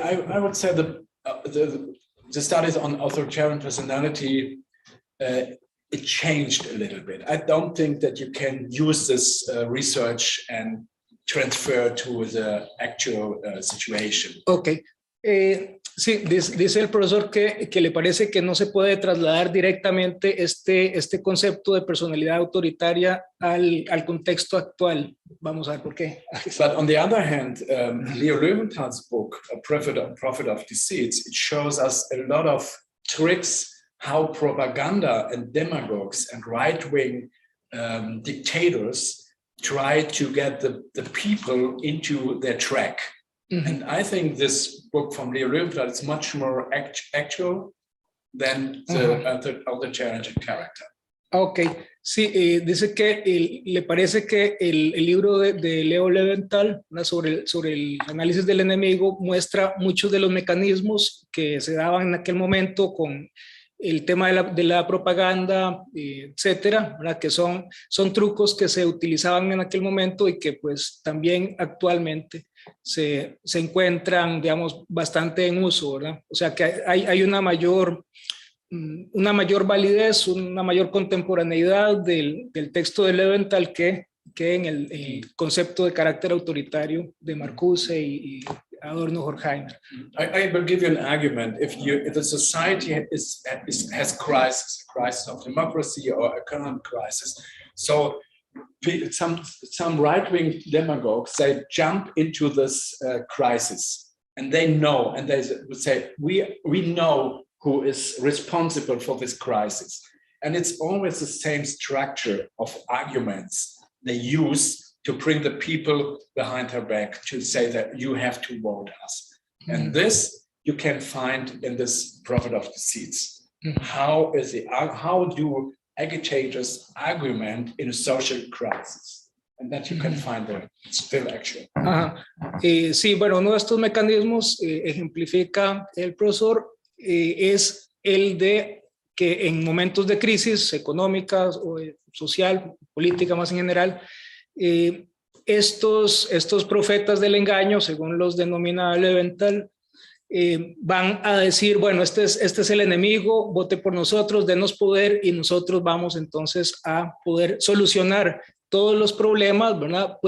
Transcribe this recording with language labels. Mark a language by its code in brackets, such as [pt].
[en] I would say the studies on authoritarian personality, it changed a little bit. I don't think that you can use this research and transfer to the actual situation. Okay. [es] Sí, dice el profesor que le parece que no se puede trasladar directamente este concepto de personalidad autoritaria al contexto actual. Vamos a ver por qué. [en] But on the other hand, Leo Löwenthal's book, A Prophet of Deceits, it shows us a lot of tricks how propaganda and demagogues and right-wing dictators try to get the people into their track. Mm-hmm. And I think this book from Leo Löwenthal is much more actual than the authoritarian character. [es] Ok, sí, dice que le parece que el libro de Leo Löwenthal sobre el análisis del enemigo muestra muchos de los mecanismos que se daban en aquel momento con el tema de la propaganda, etcétera, ¿verdad? Que son trucos que se utilizaban en aquel momento y que pues también actualmente se encuentran, digamos, bastante en uso, ¿verdad? O sea que hay una mayor validez, una mayor contemporaneidad del texto de Löwenthal que en el concepto de carácter autoritario de Marcuse y Adorno Horkheimer. [en] I will give you an argument. If the society has crisis of democracy or economic crisis, so some right-wing demagogues, they jump into this crisis, and they know, and they would say, we know who is responsible for this crisis. And it's always the same structure of arguments they use to bring the people behind her back to say that you have to vote us. Mm-hmm. And this you can find in this Prophet of Deceits. Mm-hmm. How do agitators argument in a social crisis? And that you can find there. It's still actual. [es] Sí, bueno, uno de estos mecanismos ejemplifica el profesor es el de que en momentos de crisis económica, o social, política más en general, estos profetas del engaño, según los denomina Löwenthal, van a decir, bueno, este es el enemigo, vote por nosotros, denos poder y nosotros vamos entonces a poder solucionar todos los problemas, ¿verdad?